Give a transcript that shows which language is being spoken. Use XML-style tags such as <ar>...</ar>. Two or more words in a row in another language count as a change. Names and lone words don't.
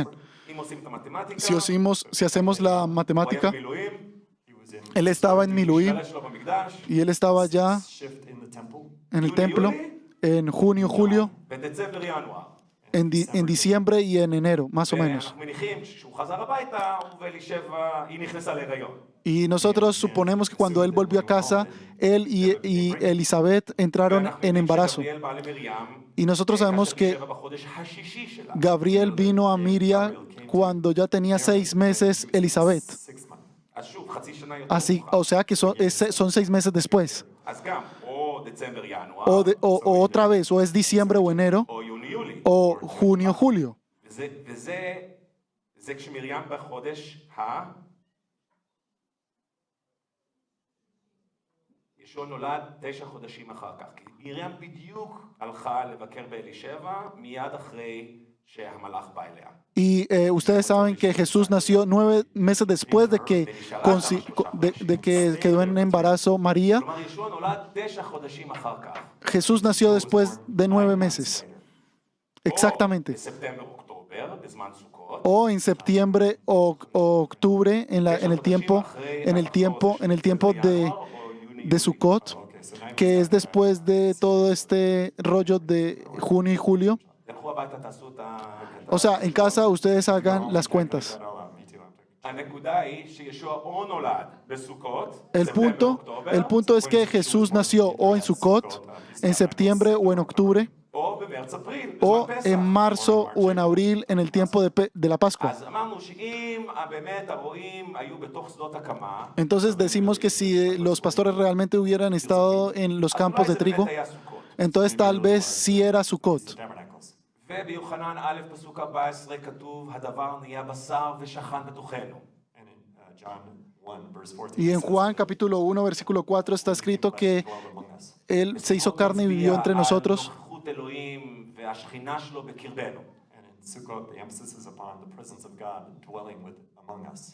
<he>אם עושים את המתמטיקה,</he> <es>Si hacemos la</es> <he>הוא היה</he> <es>matemática,</es> <he>במילואים,</he> <en>he was in</en> <es>él estaba en Miluim</es> <he>משרת שלו במקדש,</he> <es>y él estaba allá</es> <en>shift in the temple.</en> <es>en el templo en junio, julio,</es> <he>בדצמבר, ינואר.</he> <es>en diciembre y en enero, más o menos.</es> <he>ואנחנו מניחים שכשהוא חזר הביתה, הוא ואלישבע, היא נכנסה להיריון.</he> <es>Y nosotros suponemos que cuando él volvió a casa, él y Elizabeth entraron</es> <he>ואנחנו</he> <es>en</es> <he>יודעים</he> <es>embarazo.</es> <he>שגבריאל בא למרים,</he> <es>Y nosotros sabemos</es> <he>כאשר</he> <es>que</es> <he>נשארה בחודש השישי שלה.</he> <es>Gabriel vino a Miriam cuando ya tenía 6 meses Elizabeth.</es> <en>6 months.</en> <he>אז שוב, חצי שנה יותר</he> <es>Así,</es> <he>מאוחר.</he> <es>o sea que son 6 meses después.</es> <he>אז גם, או דצמבר, ינואר,</he> <es>O otra vez, o es diciembre o enero,</es> <he>או יוני, יולי.</he> <es>o junio, julio.</es> <he>וזה כשמרים בחודש ישוע נולד 9 חודשים אחר כך. כי מרים בדיוק הלכה לבקר באלישבע מיד אחרי שהמלאך בא אליה.</he> <es>Y ustedes saben que Jesús nació 9 meses después de que quedó en embarazo María.</es> <he>כלומר, ישוע נולד 9 חודשים אחר כך.</he> <es>Jesús nació después de 9 meses. Exactamente.</es> <he>או בספטמבר, אוקטובר, בזמן סוכות.</he> <es>O en septiembre o octubre, en el tiempo de Sukkot, que es después de todo este rollo de junio y julio.</es> <he>לכו הביתה, תעשו את</he> <es>O sea, en casa ustedes hagan las cuentas.</es> <en>Me too, I'm taking-</en> <he>הנקודה היא שישוע או נולד בסוכות,</he> <es>El punto es que Jesús nació o en Sukkot, en septiembre o en octubre,</es> <he>או במרץ אפריל,</he> <es>o</es> <he>בזמן פסח.</he> <es>en marzo o en abril en el tiempo de la Pascua.</es> <he>אז אמרנו שאם באמת הרועים היו בתוך שדות הקמה,</he> <es>Entonces decimos que si los pastores realmente hubieran estado en los</es> <he>אז</he> <es>campos</es> <he>אולי</he> <es>de</es> <he>זה</he> <es>trigo,</es> <he>באמת היה סוכות.</he> <es>entonces tal vez sí era Sukkot.</es> <en>Tabernacles.</en> <he>וביוחנן א' פסוק 14 כתוב, הדבר נהיה בשר ושכן בתוכנו.</he> <en>And in John 1, verse 14,</en> <es>Y en</es> <en>it says,</en> <es>Juan capítulo 1, versículo 4 está escrito que</es> <en>dwelled among us.</en> <es>Él se hizo carne y vivió entre nosotros.</es> <he>על נוכחות אלוהים והשכינה שלו בקרבנו.</he> <en>And in Sukkot, the emphasis is upon the presence of God dwelling among us.</en>